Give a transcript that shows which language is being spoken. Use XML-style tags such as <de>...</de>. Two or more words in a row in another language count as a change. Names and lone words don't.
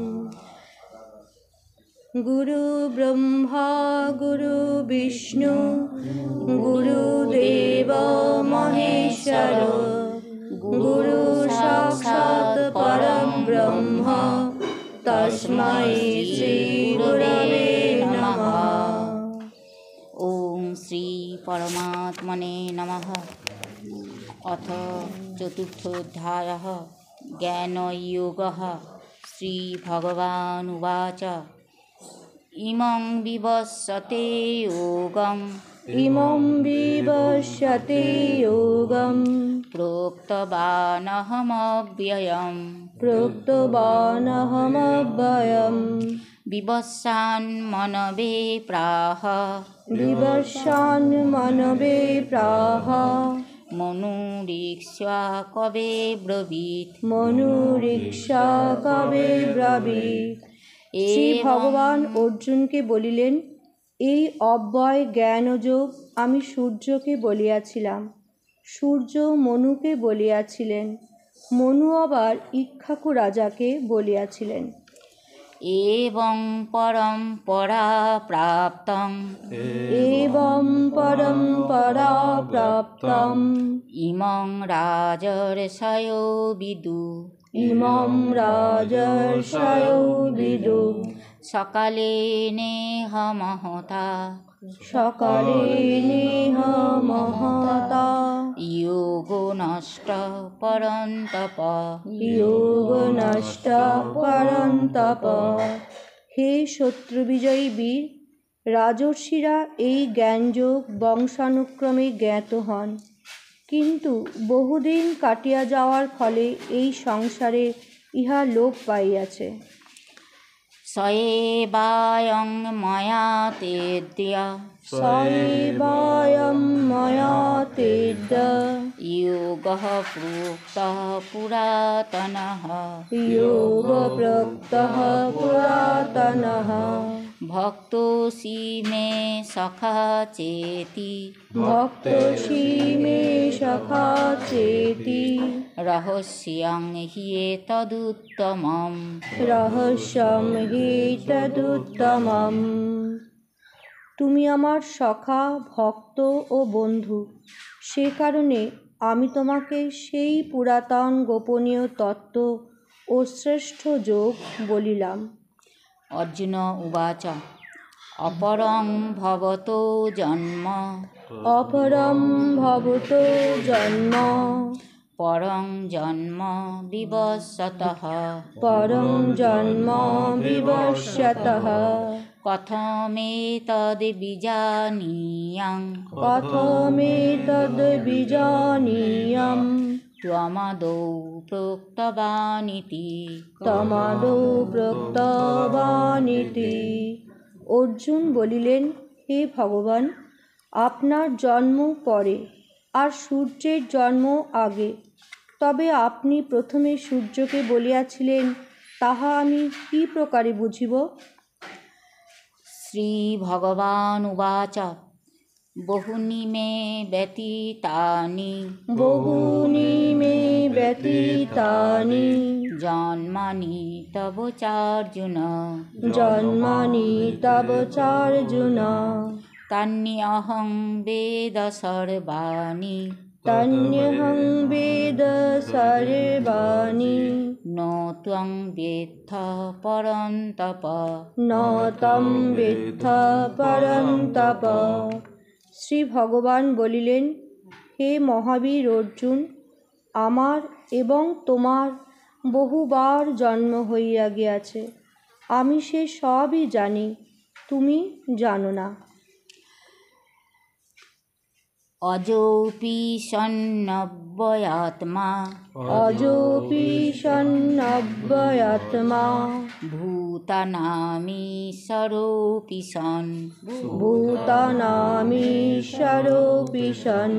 <sa>গুরু ব্রহ্মা গুরু বিষ্ণু গুরুদেব মহেশ্বর গুরু সাক্ষাৎ পরম ব্রহ্ম তস্मै শ্রী গুরবে নমঃ। ওম শ্রী পরমাত্মনে নমঃ। অথ চতুর্থোধ্যায়ঃ জ্ঞানয়োগঃ। শ্রীভগবানুবাচ ইমং বিবস্বতে যোগং ইমং বিবস্বতে যোগং প্रोक्तवानहमव्ययम् प्रोक्तवानहमव्ययम् विवस्वान्मनवे प्राह विवस्वान्मनवे प्राह मनुरीक्ष्वा कवे ब्रवीत् মনুরীক্ষ্যা কবে ব্রবীত।</sa> <bn>শ্রী ভগবান অর্জুনকে বলিলেন, এই অব্যয় জ্ঞানযোগ আমি সূর্যকে বলিয়াছিলাম, সূর্য মনুকে বলিয়াছিলেন, মনু আবার ইক্ষ্বাকু রাজাকে বলিয়াছিলেন।</bn> <sa>एवं परम्परा प्राप्तं एवं परम्परा प्राप्तं इमं राजर्षयो विदु इमं राजर्षयो विदु सकाले नेह महता सकाले नेह महता योगो नष्ट परन्तप যোগ নষ্ট পরন্তপ।</sa> <bn>হে শত্রু বিজয়ী বীর, রাজর্ষিরা এই জ্ঞানযোগ বংশানুক্রমে জ্ঞাত হন, কিন্তু বহুদিন কাটিয়া যাওয়ার ফলে এই সংসারে ইহা লোপ পাইয়াছে।</bn> <sa>सएवायं मया तेद्य সয়েবায়ং ময়া তেদ্য योगः प्रोक्तः पुरातनः যোগ প্রক্তঃ পুরাতনঃ भक्तोऽसि मे सखा चेति ভক্তসি মে সখা চেতি रहस्यं हि एतदुत्तमम् রহস্যম হি তদুত্তমম।</sa> <bn>তুমি আমার সখা, ভক্ত ও বন্ধু, সে কারণে আমি তোমাকে সেই পুরাতন গোপনীয় তত্ত্ব ও শ্রেষ্ঠ যোগ বলিলাম।</bn> <sa>अर्जुन उवाच अपरं भवतो जन्म অপরম ভবতো জন্ম परं जन्म विवस्वतः পরম জন্ম বিবস্বতঃ कथमेतद्विजानीयां কথমেতদ্বিজানীয়ं त्वमदौ प्रोक्तवानिति তমাদৌ প্রক্তবানিতি।</sa> <bn>অর্জুন বলিলেন, হে ভগবান, আপনার জন্ম পরে আর সূর্যের জন্ম আগে, তবে আপনি প্রথমে সূর্যকে বলিয়াছিলেন, তাহা আমি কি প্রকারে বুঝিব?</bn> <sa>श्रीभगवानुवाच बहुनि मे व्यतीतानि বহুনি মে ব্যতীতানি जन्मानि तव चार्जुन জন্মানি তব চার্জুন तान्यहं वेद सर्वाणि তন্যহং বেদ সর্বাণি न त्वं वेत्थ परन्तप ন তম বেত্থ পরন্তপ।</sa> <bn>শ্রী ভগবান বলিলেন, হে মহাবীর অর্জুন, আমার এবং তোমার বহুবার জন্ম হইয়া গিয়াছে, আমি সে সবই জানি, তুমি জানো না।</bn> <sa>अजोऽपि सन्नव्ययात्मा अजोऽपि सन्नव्ययात्मा भूतानामीश्वरोऽपि सन् भूतानामीश्वरोऽपि सन्</sa>